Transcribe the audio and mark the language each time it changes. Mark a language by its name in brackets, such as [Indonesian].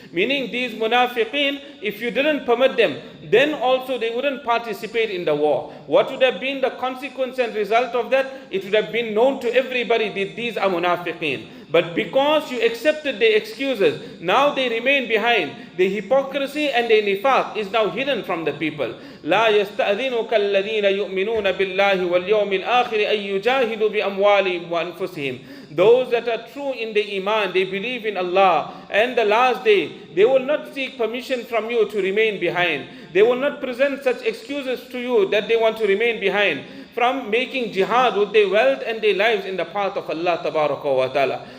[English] Meaning these munafiqeen, if you didn't permit them, then also they wouldn't participate in the war. What would have been the consequence and result of that? It would have been known to everybody that these are munafiqeen. But because you accepted their excuses, now they remain behind. The hypocrisy and the nifaq is now hidden from the people. [Arabic] لا يستأذنك الذين يؤمنون بالله واليوم الآخر أن يجاهدوا بأموالهم وأنفسهم. [English] Those that are true in the iman, they believe in Allah and the last day, they will not seek permission from you to remain behind. They will not present such excuses to you that they want to remain behind from making jihad with their wealth and their lives in the path of Allah Ta'ala.